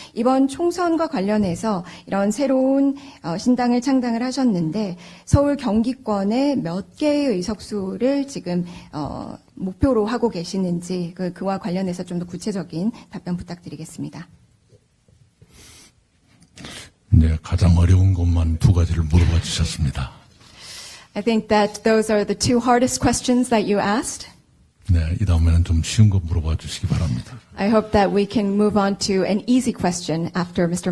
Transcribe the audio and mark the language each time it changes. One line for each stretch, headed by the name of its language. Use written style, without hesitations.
Korean: 이번 총선과 관련해서 이런 새로운 신당을 창당을 하셨는데 서울 경기권의 몇 개의 의석수를 지금 목표로 하고 계시는지 그와 관련해서 좀 더 구체적인 답변 부탁드리겠습니다. 네, 가장 어려운 것만 두 가지를 물어봐 주셨습니다.
English: I think that those are the two hardest questions that you asked.
Korean: 네, 이 다음에는 좀 쉬운 거 물어봐 주시기 바랍니다.
English: I hope that we can move on to an easy question after Mr.